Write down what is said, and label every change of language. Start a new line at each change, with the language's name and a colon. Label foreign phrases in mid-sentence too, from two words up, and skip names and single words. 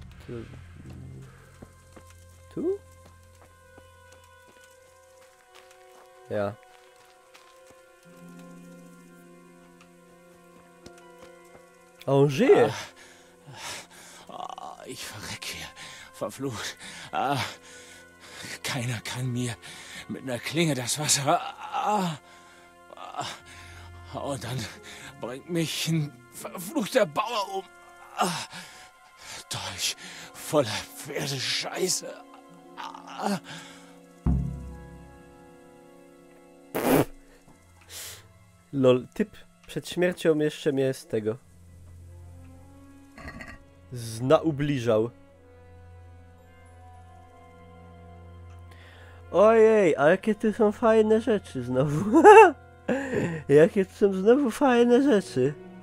Polish: Tu? Ja. A on żyje!
German: Ich verreck hier. Verflucht. Keiner kann mir mit einer Klinge das Wasser... Und dann bringt mich ein verfluchter Bauer um. Dolch voller Pferdescheiße.
Polish: Lol, typ przed śmiercią jeszcze mnie z tego ubliżał. Ojej, a jakie tu są fajne rzeczy znowu. Jakie tu są znowu fajne rzeczy.